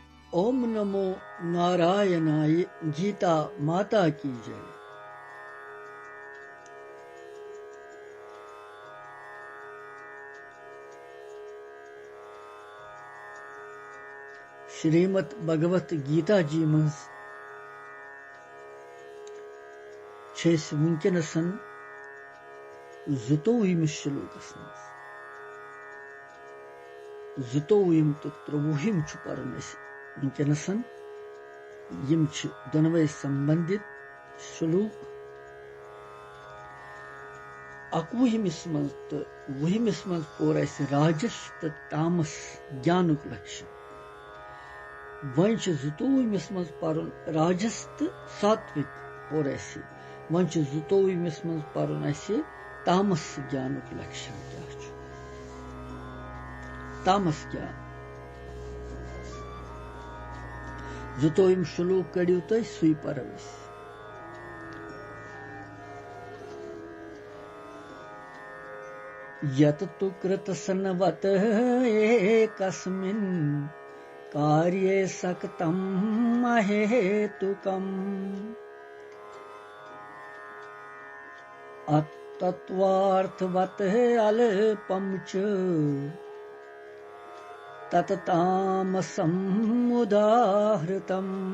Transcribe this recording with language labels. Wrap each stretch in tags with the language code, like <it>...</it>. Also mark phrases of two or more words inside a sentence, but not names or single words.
<hi>ओम नमो नारायणाय गीता माता की जय।</hi> <ks>श्रीमद् भगवत गीता जी मज वनकनसन 22 श्लोकस मज 22 तो 23 परन वनकनसन यम दोनवे संबंधित श्लोक 21 मज तो 20 मज पोर राजस तो तामस ज्ञानुक लक्ष्य। वन 22 मज परन राजस तो सात्विक पोर वन 22 मज परन तामस ज्ञानुक लक्ष्य क्या तामस ज्ञान 22 श्लोक कड़ियो तुम सुई पर</ks> <sa>यत तु कृतसन्वत एकस्मिन् कार्ये सक्तं अहेतुकम् अतत्वार्थवत् अल्पं च तत्तामसम् उदाहृतम्।</sa>